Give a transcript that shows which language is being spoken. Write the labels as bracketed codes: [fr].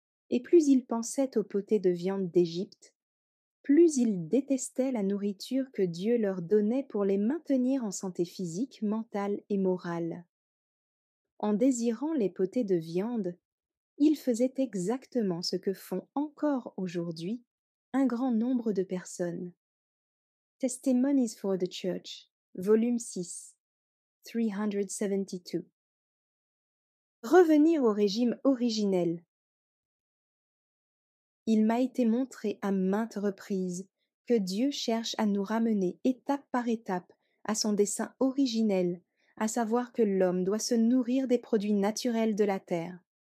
[fr] Et plus ils pensaient aux potées de viande d'Égypte, plus ils détestaient la nourriture que Dieu leur donnait pour les maintenir en santé physique, mentale et morale. En désirant les potées de viande, ils faisaient exactement ce que font encore aujourd'hui un grand nombre de personnes. [en] Testimonies for the Church, volume 6, 372. [fr] Revenir au régime originel. Il m'a été montré à maintes reprises que Dieu cherche à nous ramener étape par étape à son dessein originel, à savoir que l'homme doit se nourrir des produits naturels de la terre.